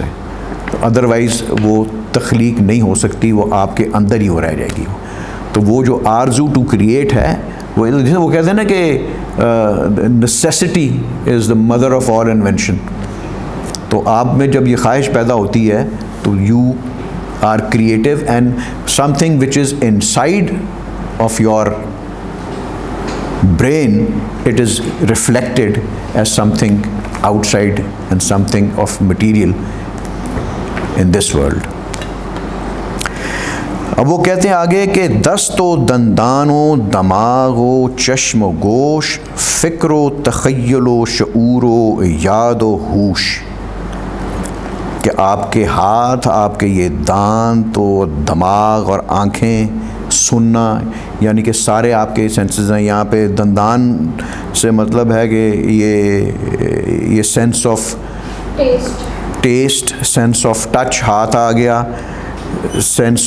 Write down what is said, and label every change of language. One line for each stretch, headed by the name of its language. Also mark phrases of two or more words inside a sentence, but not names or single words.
Urdu: ادروائز وہ تخلیق نہیں ہو سکتی، وہ آپ کے اندر ہی رہ جائے گی. تو وہ جو آرزو
English: to create
Urdu: ہے، وہ کہتے ہیں نا کہ
English: necessity is the mother of all invention.
Urdu: تو آپ میں جب یہ خواہش پیدا ہوتی ہے تو
English: you are creative, and something which is inside of your brain, it is reflected as something outside and something of material in this world.
Urdu: اب وہ کہتے ہیں آگے کہ
Persian: دست و دندان و دماغ و چشم و گوش، فکر و تخیل و شعور و یاد و ہوش.
Urdu: کہ آپ کے ہاتھ، آپ کے یہ دانت و دماغ اور آنکھیں، سننا، یعنی کہ سارے آپ کے سینسز ہیں. یہاں پہ دندان سے مطلب ہے کہ یہ
English: sense of taste, sense of touch
Urdu: ہاتھ آ گیا، سینس